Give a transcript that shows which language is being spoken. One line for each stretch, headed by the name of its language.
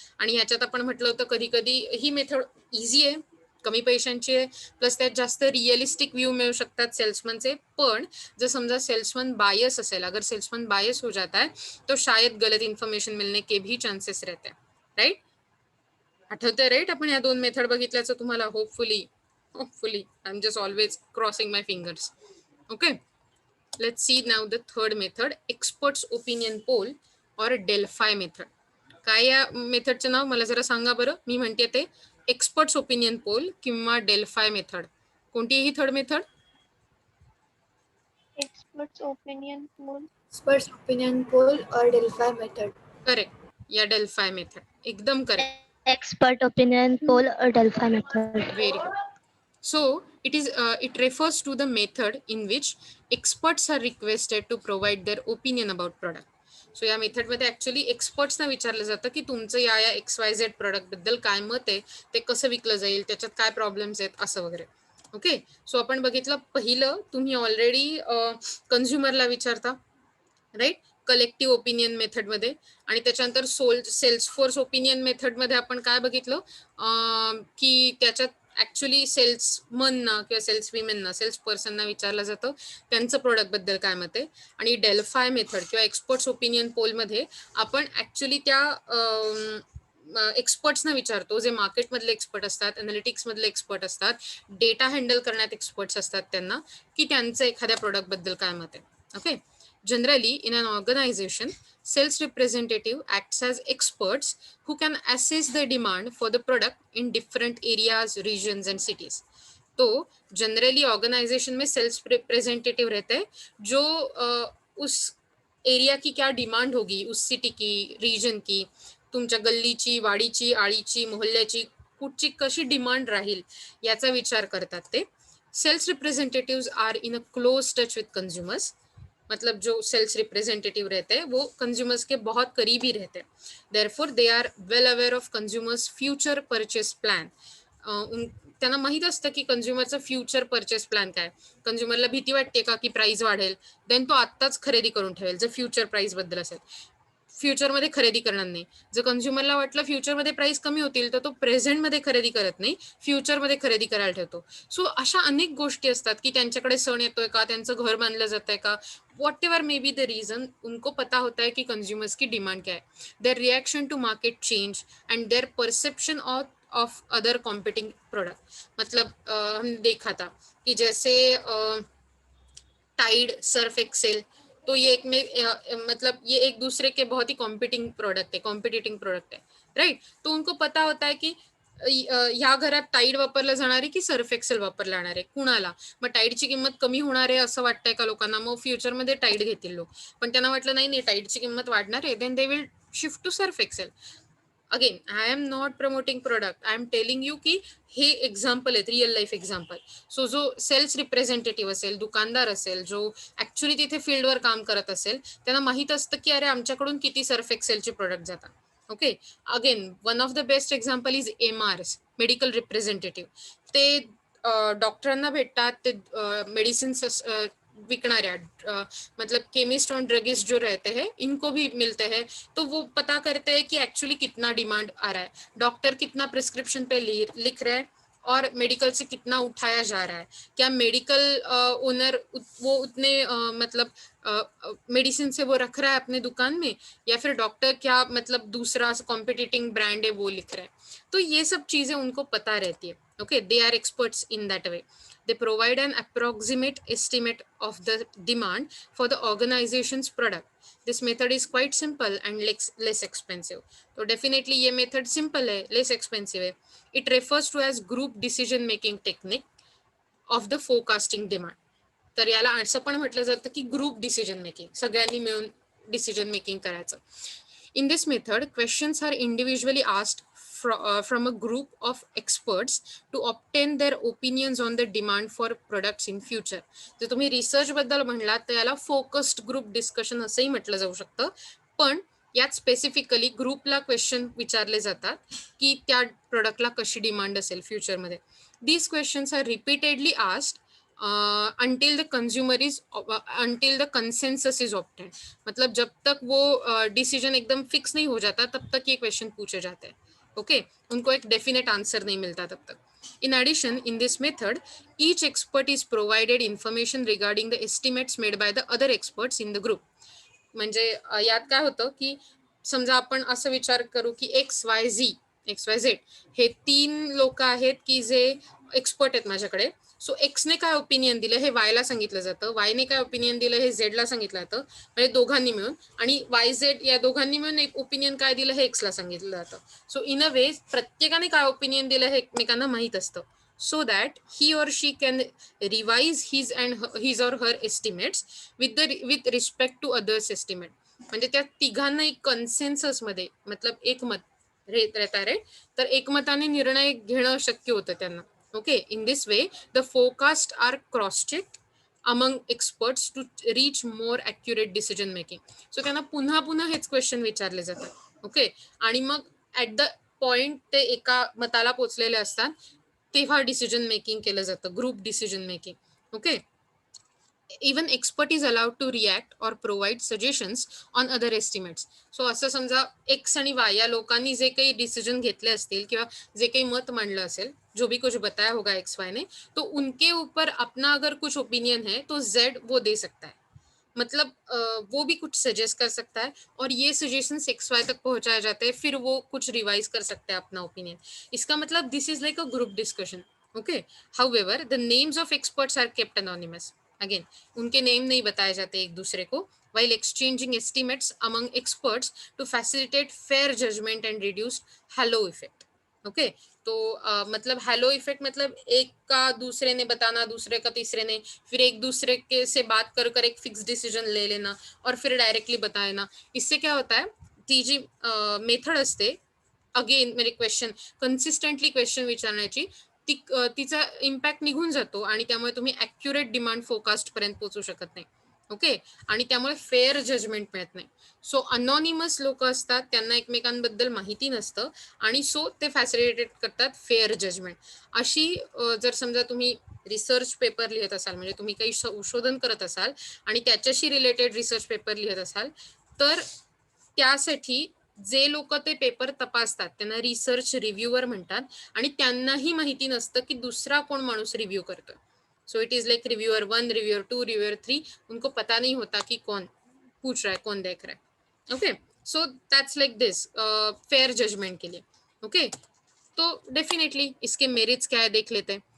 Marathi: आणि ह्याच्यात आपण म्हटलं होतं कधी कधी ही मेथड इझी आहे, कमी पैशांची आहे, प्लस त्यात जास्त रिअलिस्टिक व्ह्यू मिळू शकतात सेल्समनचे. पण जर समजा सेल्समन बायस असेल,
Hindi: अगर सेल्समन बायस हो जाता है तो शायद गलत इन्फॉर्मेशन मिलने के भी चान्सेस रहते हैं, राईट.
Marathi: आठवतंय, राईट, आपण या दोन मेथड बघितल्याचं तुम्हाला.
English: Hopefully I am just always crossing my fingers. Okay, let's see now the third method, experts opinion poll or Delphi method.
Marathi: काय या मेथडचं नाव मला जरा सांगा बरं. मी म्हणते ते एक्सपर्ट्स ओपिनियन पोल किंवा डेल्फाय मेथड. कोणती ही third method?
English: Experts opinion poll. Experts opinion poll or Delphi method.
Marathi: Correct, या डेल्फाय मेथड, एकदम correct.
English: Expert opinion poll or Delphi method. Very good. So it refers to the method in which experts are requested to provide their opinion about product.
Marathi: So या मेथडमध्ये actually एक्सपर्ट्सना विचारलं जातं की तुमचं या XYZ प्रोडक्टबद्दल काय मत आहे, ते कसं विकलं जाईल, त्याच्यात काय प्रॉब्लेम्स आहेत, असं वगैरे. ओके, सो आपण बघितलं पहिलं, तुम्ही ऑलरेडी कन्झ्युमरला विचारता, राईट, कलेक्टिव्ह ओपिनियन मेथडमध्ये. आणि त्याच्यानंतर सेल्स फोर्स ओपिनियन मेथडमध्ये आपण काय बघितलं की त्याच्यात ॲक्च्युली सेल्समनना किंवा सेल्स विमेनना, सेल्स पर्सनना विचारलं जातं त्यांचं प्रोडक्टबद्दल काय मत आहे. आणि डेल्फाय मेथड किंवा एक्सपर्ट्स ओपिनियन पोलमध्ये आपण ॲक्च्युली त्या एक्सपर्ट्सना विचारतो, जे मार्केटमधले एक्सपर्ट असतात, अनालिटिक्समधले एक्सपर्ट असतात, डेटा हँडल करण्यात एक्सपर्ट्स असतात, त्यांना की त्यांचं एखाद्या प्रोडक्टबद्दल काय मत आहे.
English: Okay, generally in an organization, sales representative acts as experts who can assess the demand for the product in different areas, regions and cities.
Hindi: तो जनरली ऑर्गेनाइजेशन में सेल्स रिप्रेजेंटेटिव रहते हैं जो उस एरिया की क्या डिमांड होगी, उस सिटी की, रीजन की,
Marathi: तुमच्या गल्लीची, वाडीची, आळीची, मोहल्ल्याची, कुठची कशी डिमांड राहील याचा विचार करतात ते.
English: Sales representatives are in a close touch with consumers.
Hindi: मतलब जो सेल्स रिप्रेजेंटेटिव रहते हैं वो कंज्यूमर्स के बहुत करीबी रहते हैं.
English: Therefore they are well aware of consumers future purchase plan.
Marathi: त्यांना माहीत असतं की कंझ्युमरचं फ्युचर परचेस प्लॅन काय. कंझ्युमरला भीती वाटते का की प्राइस वाढेल, देन तो आत्ताच खरेदी करून ठेवेल जर फ्युचर प्राइस बद्दल असेल. फ्युचरमध्ये खरेदी करणार नाही. जर कंझ्युमरला वाटलं फ्युचरमध्ये प्राइस कमी होतील तर तो प्रेझेंटमध्ये खरेदी करत नाही, फ्युचरमध्ये खरेदी करायला ठेवतो. सो अशा अनेक गोष्टी असतात की त्यांच्याकडे सण येतोय का, त्यांचं घर बांधलं जात आहे का,
English: whatever may be the reason,
Hindi: उनको पता होता है कि कंज्यूमर्स की डिमांड क्या है.
English: Their reaction to market change and their perception of other competing product.
Hindi: मतलब हमने देखा था कि जैसे टाइड, सर्फ एक्सेल, तो ये एक में मतलब ये एक दूसरे के बहुत ही कॉम्पिटिंग प्रोडक्ट है, कॉम्पिटिटिंग प्रोडक्ट है, राइट. तो उनको पता होता है कि
Marathi: ह्या घरात टाईड वापरलं जाणार आहे की सर्फ एक्सेल वापरलं जाणार आहे, कुणाला? मग टाईडची किंमत कमी होणार आहे असं वाटतंय का लोकांना? मग फ्युचरमध्ये टाईड घेतील लोक. पण त्यांना वाटलं नाही टाईडची किंमत वाढणार आहे,
English: Then they will shift to Surf Excel. Again I am not promoting product, I am telling you
Marathi: की हे एक्झाम्पल आहेत, रिअल लाईफ एक्झाम्पल. सो जो सेल्स रिप्रेझेंटेटिव्ह असेल, दुकानदार असेल, जो ऍक्च्युली तिथे फील्डवर काम करत असेल, त्यांना माहित असतं की अरे आमच्याकडून किती सर्फ एक्सेलचे प्रोडक्ट जातात.
English: Okay, again one of the best example is MRs, medical representative.
Marathi: ते डॉक्टरांना भेटतात, ते मेडिसिन्स विकणाऱ्या,
Hindi: मतलब केमिस्ट और ड्रगिस्ट जो रहते हैं इनको भी मिलते हैं, तो वो पता करते हैं कि एक्चुअली कितना डिमांड आ रहा है, डॉक्टर कितना प्रिस्क्रिप्शन पे लिख रहे हैं और मेडिकल से कितना उठाया जा रहा है, क्या मेडिकल ओनर वो उतने मतलब मेडिसिन से वो रख रहा है अपने दुकान में, या फिर डॉक्टर क्या मतलब दूसरा कॉम्पिटिटिंग ब्रांड है वो लिख रहा है. तो ये सब चीजें उनको पता रहती है.
English: Okay, they are experts in that way. They provide an approximate estimate of the demand for the organization's product. This method is quite simple and less expensive. So definitely
Hindi: ये method simple है, less expensive है.
English: It refers to as group decision making technique of the forecasting demand.
Marathi: तर याला असं पण म्हटलं जातं की ग्रुप डिसिजन मेकिंग, सगळ्यांनी मिळून डिसिजन मेकिंग करायचं.
English: In this method, questions are individually asked from a group of experts to obtain their opinions on the demand for products in future.
Marathi: जर तुम्ही रिसर्च बद्दल म्हणलात तर याला फोकस्ड ग्रुप डिस्कशन असंही म्हटलं जाऊ शकतं, पण यात स्पेसिफिकली ग्रुपला क्वेश्चन विचारले जातात की त्या प्रोडक्टला कशी डिमांड असेल फ्युचरमध्ये.
English: These questions are repeatedly asked until the consumer is until the consensus is obtained.
Hindi: मतलब जब तक वो डिसीजन एकदम फिक्स नहीं हो जाता तब तक ये क्वेश्चन पूछे जाते हैं. ओके, उनको एक डेफिनेट आंसर नहीं मिलता तब तक.
English: In addition, in this method, each expert is provided information regarding the estimates made by the other experts in the group.
Marathi: म्हणजे यात काय होतं की समजा आपण असं विचार करू की XYZ हे 3 लोक आहेत की जे एक्सपर्ट आहेत माझ्याकडे. सो एक्सने काय ओपिनियन दिलं हे वायला सांगितलं जातं, वायने काय ओपिनियन दिलं हे झेडला सांगितलं जातं, म्हणजे दोघांनी मिळून. आणि YZ या दोघांनी मिळून एक ओपिनियन काय दिलं हे एक्सला सांगितलं जातं.
English: so in a way
Marathi: प्रत्येकाने काय ओपिनियन दिलं हे एकमेकांना माहीत असतं,
English: so that he or she can revise his or her estimates with respect to others estimate.
Marathi: म्हणजे त्या तिघांना एक कन्सेन्सस मध्ये मतलब एकमत रहता रे, तर एकमताने निर्णय घेणं शक्य होतं त्यांना.
English: Okay, in this way the forecast are cross check among experts to reach more accurate decision making.
Marathi: So त्यांना पुन्हा पुन्हा हेच क्वेश्चन विचारले जातात. ओके, आणि मग ॲट द पॉइंट ते एका मताला पोचलेले असतात तेव्हा डिसिजन मेकिंग केलं जातं, group decision making.
English: Okay, even expert is allowed to react और provide suggestions on other estimates.
Marathi: So असं समजा एक्स आणि वाय या लोकांनी जे काही डिसिजन घेतले असतील किंवा जे काही मत मांडलं असेल,
Hindi: जो भी कुछ बताया होगा एक्स वाय ने, तो उनके ऊपर अपना अगर कुछ ओपिनियन है तो जेड वो दे सकता है. मतलब वो भी कुछ सजेस्ट कर सकता है और ये सजेशंस XY तक पहुंचाए जाते हैं, फिर वो कुछ रिवाइज कर सकते हैं अपना ओपिनियन. इसका मतलब
English: This is like a group discussion. Okay, however the names of experts are kept anonymous.
Hindi: Again उनके नेम नहीं बताए जाते एक दूसरे को,
English: while exchanging estimates among experts to facilitate fair judgment and reduce halo effect.
Hindi: Okay, तो मतलब hello effect मतलब एक का दूसरे ने बताना, दूसरे का तीसरे ने, फिर एक दूसरे के से बात कर कर एक फिक्स डिसीजन ले लेना और फिर डायरेक्टली बताना. इससे क्या होता है,
Marathi: ती जी मेथड असते, अगेन म्हणजे क्वेश्चन कन्सिस्टंटली क्वेश्चन विचारण्याची, तिचा इम्पॅक्ट निघून जातो आणि त्यामुळे तुम्ही ॲक्युरेट डिमांड फोरकास्ट पर्यंत पोहोचू शकत नाही. ओके, आणि त्यामुळे फेअर जजमेंट मिळत नाही. सो अनॉनिमस लोक असतात, त्यांना एकमेकांबद्दल माहिती नसतं आणि सो ते फॅसिलिटेट करतात फेअर जजमेंट. अशी जर समजा तुम्ही रिसर्च पेपर लिहित असाल, म्हणजे तुम्ही काही संशोधन करत असाल आणि त्याच्याशी रिलेटेड रिसर्च पेपर लिहित असाल, तर त्यासाठी जे लोक ते पेपर तपासतात त्यांना रिसर्च रिव्ह्यूअर म्हणतात आणि त्यांनाही माहिती नसतं की दुसरा कोण माणूस रिव्ह्यू करतोय.
English: so it is like reviewer 1, reviewer 2, reviewer 3,
Hindi: उनको पता नहीं होता कि कौन पूछ रहा है, कौन देख रहा है.
English: okay, so that's like this fair judgment
Hindi: के लिए. ओके, तो डेफिनेटली इसके मेरिट्स क्या है देख लेते हैं.